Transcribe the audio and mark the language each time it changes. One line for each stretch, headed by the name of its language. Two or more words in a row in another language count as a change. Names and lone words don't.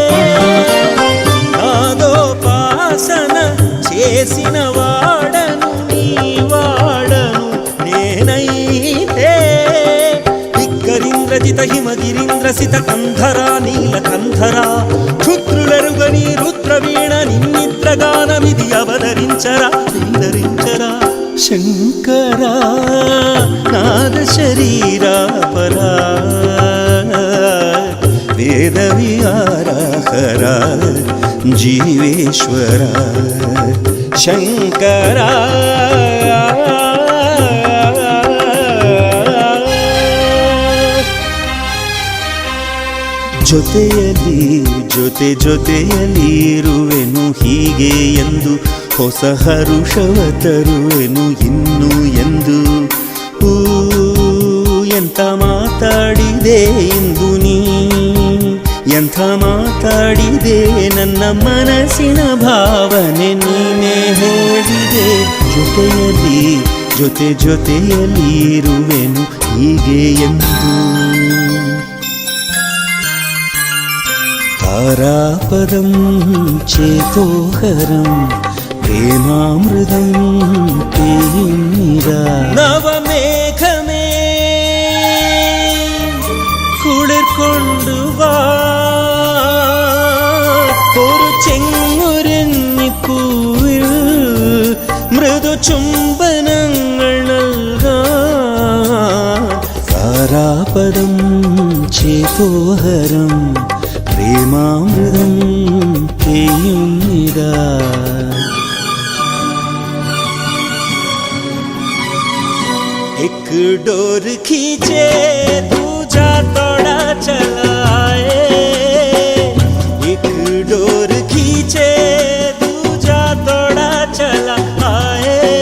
Telugu: నాదోపాసన చేసిన వాడను నీ వాడను నేనైతే. దిగ్గరీంద్రజిత హిమగిరీంద్రసిత కంధరా నీలకంధరా క్షుద్రులరుగని రుద్రవీణ నిన్నిద్రగానమిది అవతరించరా నిందరించరా.
Sanskrit: शङ्करा नादशरीरा परा वेदविहारा हरा जीवेश्वरा शङ्करा
Kannada: ಜೊತೆಯಲಿ ಇರುವೆನು ಹೀಗೆ ಎಂದು ಹೊಸ ಹರುಷವ ತರುವೆನು ಇನ್ನು ಎಂದು ಎಂಥ ಮಾತಾಡಿದೆ ಇಂದು ನೀ ಎಂಥ ಮಾತಾಡಿದೆ ನನ್ನ ಮನಸ್ಸಿನ ಭಾವನೆ ನೀನೇ ಹೇಳಿದೆ ಜೊತೆಯಲಿ ಇರುವೆನು ಹೀಗೆ ಎಂದು
Malayalam: താരാപദം ചേതോഹരം പ്രേമാമൃതം പെയിരാ നവമേഘമേ कुളിർക്കൊണ്ടു വാ ഒരു ചെങ്ങുരുന്നിപ്പൂവിൽ മൃദു ചുംബനങ്ങൾ നൽകാൻ താരാപദം ചേതോഹരം പ്രേമാമൃതം പെയുനിദാ
Hindi: एक डोर खींचे दूजा तोड़ा चलाए एक डोर खींचे दूजा तोड़ा चला आए